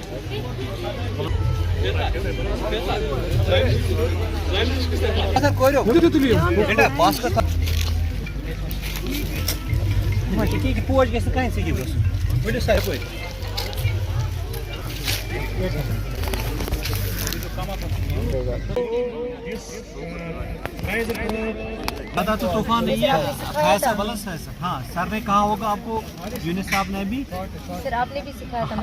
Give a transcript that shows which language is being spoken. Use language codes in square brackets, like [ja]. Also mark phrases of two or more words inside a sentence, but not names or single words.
[ks] پوش گژھِ نہٕ کانٛہہ سِکِپ گژھُن ؤلِو سا یپٲرۍ [ur] زیادہ تو طوفان نہیں ہے ایسا بلس ہے سر ہاں سر نے کہا ہوگا آپ کو یونس صاحب نے بھی سر آپ نے بھی سکھایا تھا